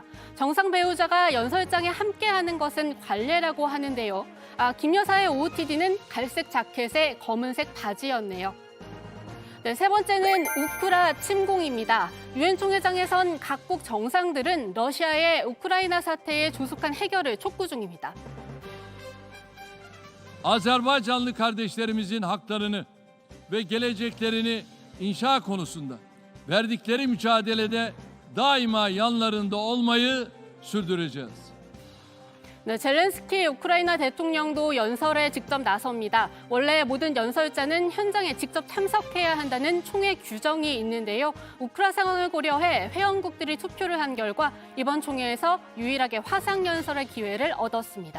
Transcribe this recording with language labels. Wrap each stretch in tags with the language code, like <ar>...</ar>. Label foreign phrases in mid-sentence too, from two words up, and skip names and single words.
<ko>정상 배우자가 연설장에 함께하는 것은 관례라고 하는데요. 김 여사의 OOTD는 갈색 자켓에 검은색 바지였네요. 네, 세 번째는 우크라 침공입니다. 유엔 총회장에선 각국 정상들은 러시아의 우크라이나 사태의 조속한 해결을 촉구 중입니다.</ko> <tr>Azerbaycanlı kardeşlerimizin haklarını ve geleceklerini inşa konusunda verdikleri mücadelede daima yanlarında olmayı sürdüreceğiz.</tr> <ko>네, 젤렌스키 우크라이나 대통령도 연설에 직접 나섭니다. 원래 모든 연설자는 현장에 직접 참석해야 한다는 총회 규정이 있는데요. 우크라 상황을 고려해 회원국들이 투표를 한 결과 이번 총회에서 유일하게 화상 연설의 기회를 얻었습니다.</ko>